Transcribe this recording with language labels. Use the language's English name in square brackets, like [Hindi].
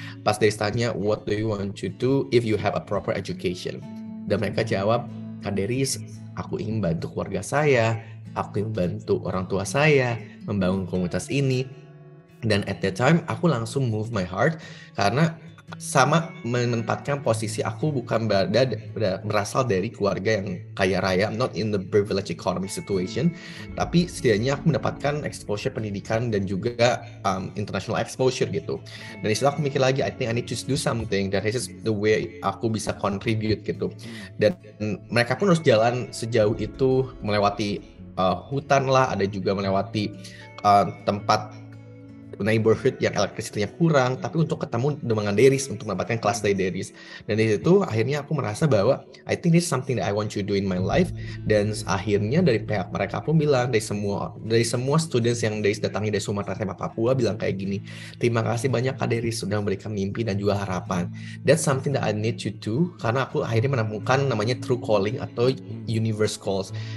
[Indonesian] Pas dia tanya, [English] what do you want to do if you have a proper education? [Indonesian] Dan mereka jawab, Kak Deris, aku ingin bantu keluarga saya, aku ingin bantu orang tua saya membangun komunitas ini. Dan [English] at that time, [Indonesian] aku langsung [English] move my heart, [Indonesian] karena sama menempatkan posisi aku bukan berasal dari keluarga yang kaya raya, [English] not in the privileged economic situation, [Indonesian] tapi setidaknya aku mendapatkan exposure pendidikan dan juga international exposure gitu. Dan disitu aku mikir lagi, [English] I think I need to do something, that this is the way [Indonesian] aku bisa [English] contribute [Indonesian] gitu. Dan mereka pun harus jalan sejauh itu, melewati hutan lah, ada juga melewati tempat neighborhood yang elektrisitinya kurang, tapi untuk ketemu dengan Deris, untuk mendapatkan kelas dari Deris. Dan di situ akhirnya aku merasa bahwa [English] I think this is something that I want to do in my life. [Indonesian] Dan akhirnya dari pihak mereka pun bilang, dari semua students yang Deris datangi dari Sumatera sampai Papua bilang kayak gini, terima kasih banyak Kak Deris sudah memberikan mimpi dan juga harapan. [English] That's something that I need to do, [Indonesian] karena aku akhirnya menemukan namanya [English] true calling atau universe calls.